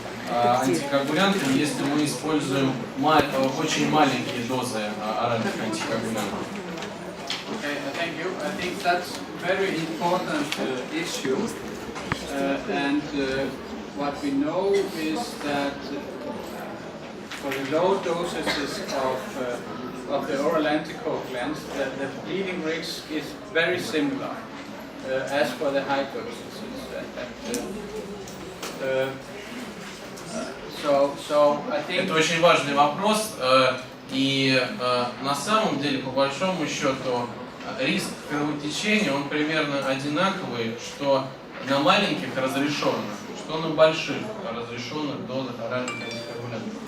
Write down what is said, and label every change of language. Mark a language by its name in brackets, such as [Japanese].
[Russian] Антикоагулянты, если мы используем очень маленькие дозы оральных антикоагулянтов. [English] Okay, thank you. I think that's a very important issue. And what we know is that for the low dosages of the oral anticoagulants, the bleeding risk is very similar as for the high dosages. So I think [Russian] Это очень важный вопрос, и на самом деле, по большому счету, риск кровотечения, он примерно одинаковый, что на маленьких разрешенных, что на больших разрешенных дозах оральных антикоагулянтов.